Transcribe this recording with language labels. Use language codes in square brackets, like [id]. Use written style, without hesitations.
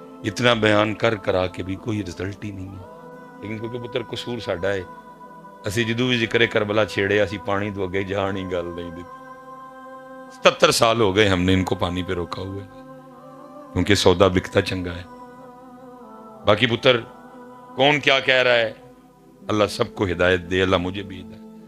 [ur] اتنا بیان کرا کے بھی کوئی رزلٹ ہی نہیں ہے. [pa] لیکن کیونکہ پتر قصور ساڈا ہے، اسی جدو بھی ذکر کربلا چھیڑے اسی پانی تو اگے جان ہی گل نہیں دیتی. [ur] 77 سال ہو گئے ہم نے ان کو پانی پہ روکا ہوا ہے، کیونکہ سودا بکتا چنگا ہے. باقی پتر کون کیا کہہ رہا ہے، اللہ سب کو ہدایت دے، اللہ مجھے بھی ہدایت.